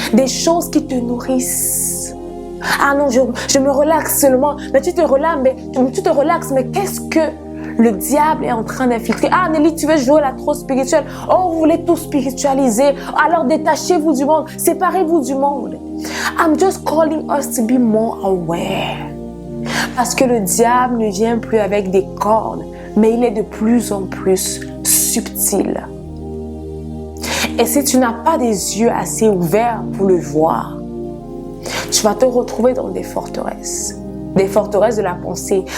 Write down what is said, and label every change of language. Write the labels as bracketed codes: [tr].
[fr] Des choses qui te nourrissent. Ah non, je me relaxe seulement. Mais tu te relaxes, mais qu'est-ce que le diable est en train d'infiltrer? Ah Nelly, tu veux jouer la trop spirituelle. Oh, vous voulez tout spiritualiser. Alors détachez-vous du monde. Séparez-vous du monde. [en] I'm just calling us to be more aware. [fr] Parce que le diable ne vient plus avec des cordes, mais il est de plus en plus subtil. Et si tu n'as pas des yeux assez ouverts pour le voir, tu vas te retrouver dans des forteresses de la pensée.